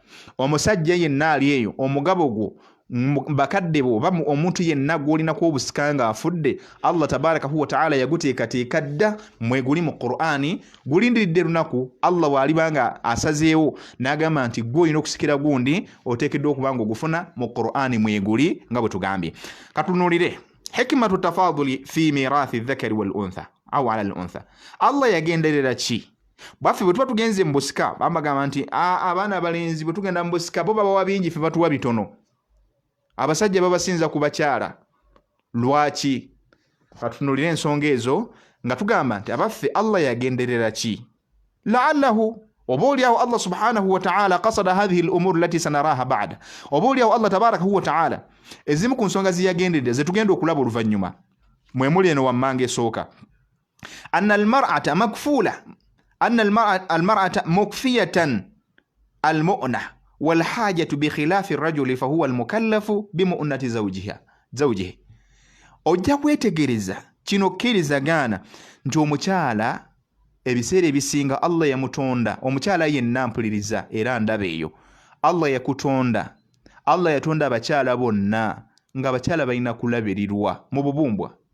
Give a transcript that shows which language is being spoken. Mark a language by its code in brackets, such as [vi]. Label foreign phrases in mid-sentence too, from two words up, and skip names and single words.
[lg] Omusajja yenna ali eyo, omugabo gwo bakadde bo oba omuntu yenna gw'olinako obusika nga afudde, Allah [ar] تبارك وتعالى [lg] yaguteekateeka dda mweguli mu Qur'ani. Gulindiridde lunaku Allah bw'alibanga asazeewo n'agamba nti gw'olina okusikira gundi oteekeddwa okuba nga ogufuna mu Qur'ani mweguli nga bwe tugambye. [ar] Katunulire حكمة التفاضل في ميراث الذكر والأنثى أو على الأنثى. [lg] Allah yagenderera ki? Bwaffe bwe tuba tugenze mu busika bambagamba nti abaana abalenzi bwe tugenda mu busika bo babawa bingi, ffe batuwa bitono. Abasajja babasinza ku bakyala. Lwaki? Katunulire ensonga ezo nga tugamba nti abaffe Allah yagenderera ki? [ar] La'allahu oboolyawo Allah سبحانه وتعالى قصد هذه الأمور التي سنراها بعد. [lg] Oboolyawo Allah [ar] تبارك وتعالى [lg] ezimu ku nsonga ziyagenderera ze tugenda okulaba oluvannyuma mwe muli eno wammanga esooka. [ar] أن المرأة مكفولة أن المرأة مكفية المؤنة والحاجة بخلاف الرجل فهو المكلف بمؤنة زوجه. [lg] Ojja kwetegereza kino kkirizagana nti omukyala ebiseera ebisinga Allah yamutonda. Omukyala yenna mpuliriza era ndaba eyo. Allah yakutonda. Allah yatonda abakyala bonna nga abakyala balina kulabirirwa mu bubumbwa.